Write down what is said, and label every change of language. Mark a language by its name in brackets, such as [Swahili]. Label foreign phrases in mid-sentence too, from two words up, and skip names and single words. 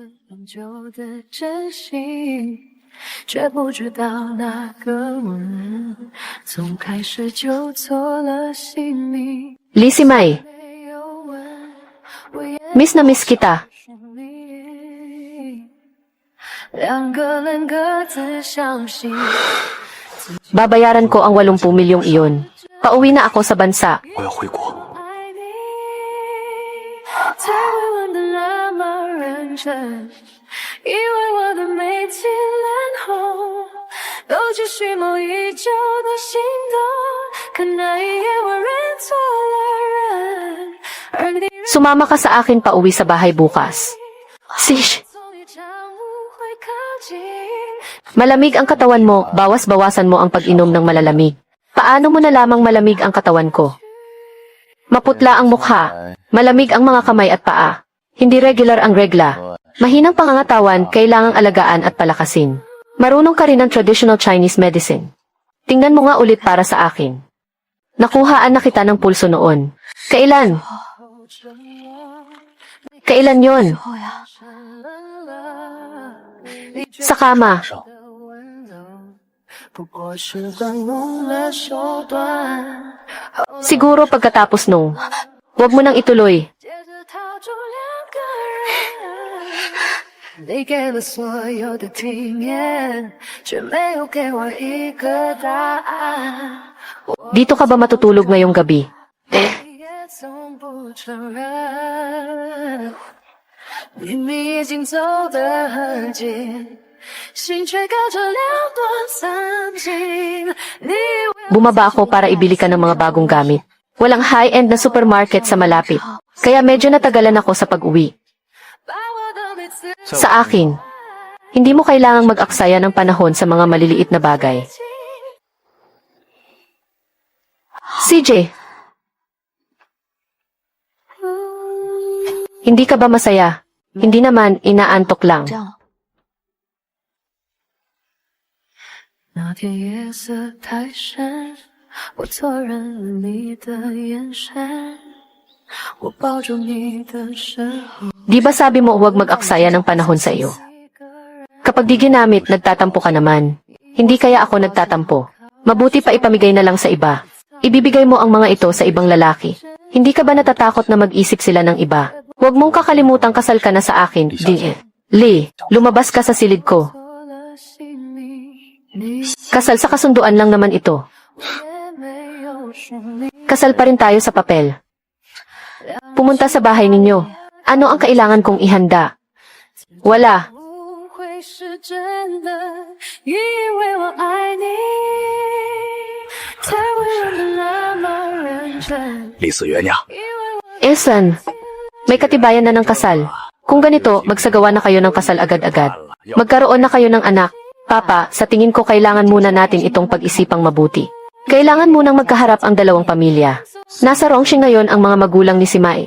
[Filipino] Lisimay, miss na miss kita. Babayaran ko ang 80 milyong iyon. Pauwi na ako sa bansa. [Chinese] 我要回国。才会问得那么认真，以为我的眉清脸红，都只是梦已久的心动。可那一夜我认错了人，而你 [Filipino] Sumama ka sa akin pauwi sa bahay bukas. Sish, [Chinese] 从一场误会靠近。 [Filipino] malamig ang katawan mo, bawas-bawasan mo ang pag-inom ng malalamig. Paano mo na lamang malamig ang katawan ko? Maputla ang mukha, malamig ang mga kamay at paa. Hindi regular ang regla. Mahinang pangangatawan, kailangang alagaan at palakasin. Marunong ka rin ng [English] traditional Chinese medicine. [Filipino] Tingnan mo nga ulit para sa akin. Nakuhaan na kita ng pulso noon. Kailan? Kailan yon? Sa kama. [Chinese] 不过是惯用了手段， [Filipino] Siguro pagkatapos nung. Huwag mo nang ituloy. [Chinese] 接着套住两个人。你给了所有的体面，却没有给我一个答案。 [Filipino] Dito ka ba matutulog ngayong gabi? [Chinese] 也从不承认，明明已经走得很近，心却隔着两段三径。你以为 [Filipino] Bumaba ako para ibili ka ng mga bagong gamit. Walang high-end na supermarket sa malapit. Kaya medyo natagalan ako sa pag-uwi. [Chinese] 把我的每次 [Filipino] Sa akin, hindi mo kailangang mag-aksaya ng panahon sa mga maliliit na bagay. CJ, hindi ka ba masaya? Hindi naman, inaantok lang. [Chinese] 那天夜色太深，我错认了你的眼神，我抱住你的时候， [Filipino] Di ba sabi mo huwag mag-aksaya ng panahon sa iyo? [Chinese] 一个人 [Filipino] Kapag di ginamit, nagtatampo ka naman. Hindi kaya ako nagtatampo. Mabuti pa ipamigay na lang sa iba. Ibibigay mo ang mga ito sa ibang lalaki. Hindi ka ba natatakot na mag-isip sila ng iba? Huwag mong kakalimutang kasal ka na sa akin, din. Lee, lumabas ka sa silid ko. [Chinese] 做了姓名，你 [Filipino] Kasal sa kasunduan lang naman ito. [Chinese] 也没有说明。 [Filipino] Kasal pa rin tayo sa papel. Pumunta sa bahay ninyo. Ano ang kailangan kong ihanda? Wala. [Chinese] 不会是真的，以为我爱你，才会问得那么认真。李四元娘， [Filipino] Esan, may katibayan na ng kasal. Kung ganito, magsagawa na kayo ng kasal agad-agad. Magkaroon na kayo ng anak. Papa, sa tingin ko kailangan muna natin itong pag-isipang mabuti. Kailangan munang magkaharap ang dalawang pamilya. Nasa Rongsheng ngayon ang mga magulang ni Simai.